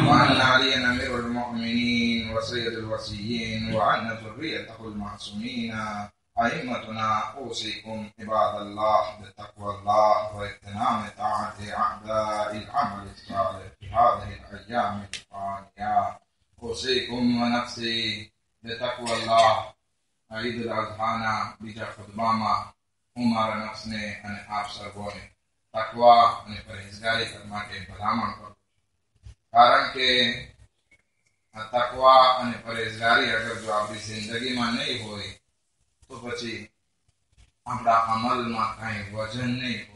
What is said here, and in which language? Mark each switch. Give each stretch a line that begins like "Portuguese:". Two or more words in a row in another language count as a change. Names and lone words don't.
Arabic: وأن عليا أمير المؤمنين وسيد الوصيين وأن ذريته المعصومين أئمتنا. أوصيكم عباد الله بتقوى الله واغتنام طاعة أعداء العمل الصالح في هذه الأيام الفانية. أوصيكم ونفسي بتقوى الله. عيد الأضحى
Gujarati: બીજા ખુતબામાં હું મારા નફ્સને અને આપ સર્વોને તકવા અને પરહેઝગારી કરવા માટે ભલામણ કરું, કારણ કે આ તકવા અને પરહેઝગારી અગર જો આપણી જિંદગીમાં નહીં હોય તો પછી આપણા અમલમાં કાંઈ વજન નહીં હોય.